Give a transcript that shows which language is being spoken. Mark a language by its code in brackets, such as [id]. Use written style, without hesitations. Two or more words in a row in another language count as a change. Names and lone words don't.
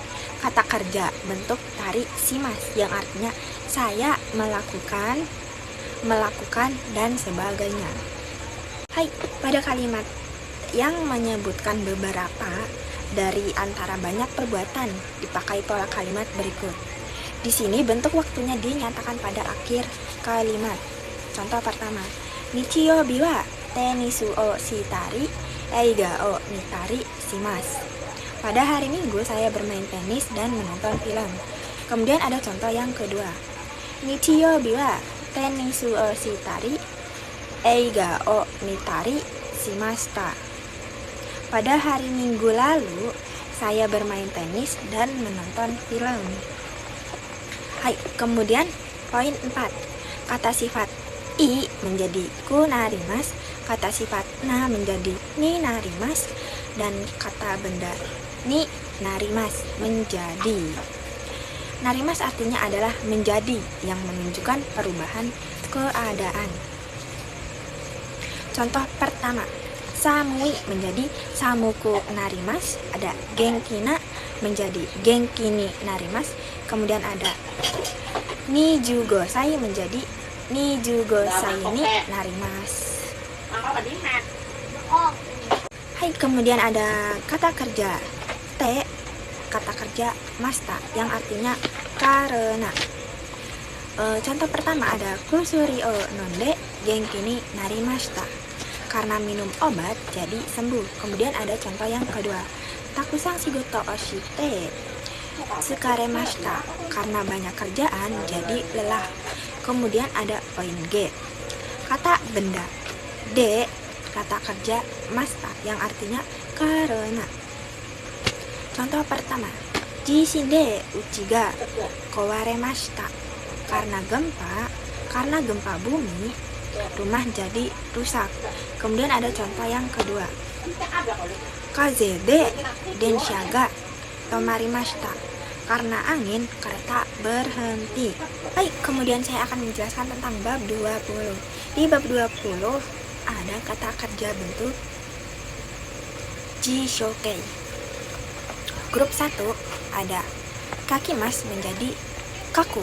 [id] Kata kerja bentuk [ja] たりします, [id] yang artinya saya melakukan, dan sebagainya. Hai, pada kalimat yang menyebutkan beberapa dari antara banyak perbuatan dipakai pola kalimat berikut. Di sini bentuk waktunya dinyatakan pada akhir kalimat. Contoh pertama, [ja] 日曜日はテニスをしたり映画を見たりします. [id] Pada hari Minggu saya bermain tenis dan menonton film. Kemudian ada contoh yang kedua. [ja] 日曜日はテニスをしたり映画を見たりしました. [id] Pada hari Minggu lalu, saya bermain tenis dan menonton film. Hai, kemudian poin 4. Kata sifat I menjadi [ja] くなります, [id] kata sifat na menjadi [ja] になります, [id] dan kata benda [ja] になります [id] menjadi. Narimas artinya adalah menjadi, yang menunjukkan perubahan keadaan. Contoh pertama, samui menjadi [ja] 寒くなります, [id] ada genkina menjadi [ja] 元気になります, [id] kemudian ada nijugosai menjadi [ja] 二十五歳になります. [id] Hai, kemudian ada kata kerja te, kata kerja masta yang artinya karena. Contoh pertama ada [ja] 薬を飲んで元気になりました, [id] karena minum obat jadi sembuh. Kemudian ada contoh yang kedua, [ja] たくさん仕事をして疲れました, [id] karena banyak kerjaan jadi lelah. Kemudian ada poin G, kata benda D, kata kerja masta yang artinya karena. Contoh pertama, [ja] 地震で家が壊れました, [id] karena gempa bumi rumah jadi rusak. Kemudian ada contoh yang kedua, [ja] 風で電車が止まりました, [id] karena angin kereta berhenti. Baik, kemudian saya akan menjelaskan tentang bab 20. Di bab 20 ada kata kerja bentuk jishokei. Grup 1 ada kakimas menjadi kaku.